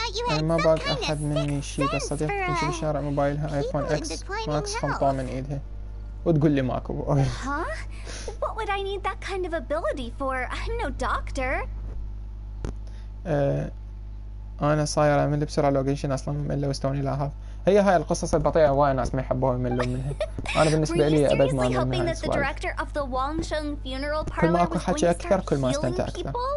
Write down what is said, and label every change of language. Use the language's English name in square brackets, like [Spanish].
[Arabic] أنا ما باق أحد مني شي بس صديقتي تمشي بالشارع موبايلها آيفون إكس ماكس خمطاه من إيدها وتقول لي ماكو. Huh? [English] What would I need that kind of ability for? I'm no doctor. [Arabic] أنا صاير أمل بسرعة لو جنشن أصلا مملة واستوني لاحظ. هي هاي القصص البطيئة وايد ناس ما يحبوها يملون منها. أنا بالنسبة لي أبد ما أمل من هالسوالف. كل ما أكو حكي أكثر كل ما أستمتع أكثر.